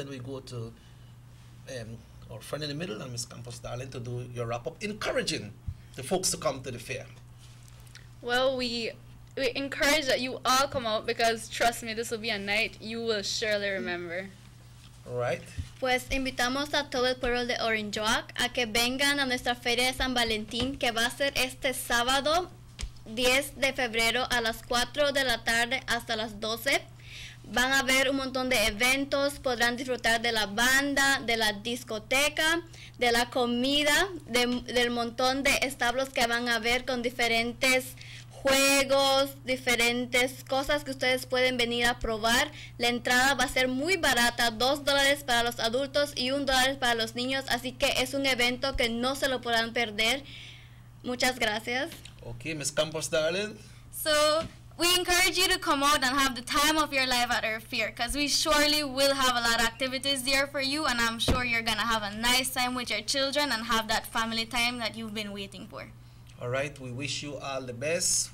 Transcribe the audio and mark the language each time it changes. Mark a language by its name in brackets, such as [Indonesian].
[English] Then we go to our friend in the middle and Miss Campos Darling to do your wrap up, encouraging the folks to come to the fair. Well, we encourage that you all come out because trust me, this will be a night you will surely remember. All right. [Spanish] Pues invitamos a todo el pueblo de Orange Walk a que vengan a nuestra Feria de San Valentín, que va a ser este sábado 10 de febrero a las 4 de la tarde hasta las 12. Van a haber un montón de eventos, podrán disfrutar de la banda, de la discoteca, de la comida, del montón de establos que van a haber con diferentes juegos, diferentes cosas que ustedes pueden venir a probar. La entrada va a ser muy barata, $2 para los adultos y $1 para los niños, así que es un evento que no se lo podrán perder. Muchas gracias. [English] Okay, Miss Campos Darling. So, we encourage you to come out and have the time of your life at our fair because we surely will have a lot of activities there for you, and I'm sure you're going to have a nice time with your children and have that family time that you've been waiting for. All right, we wish you all the best.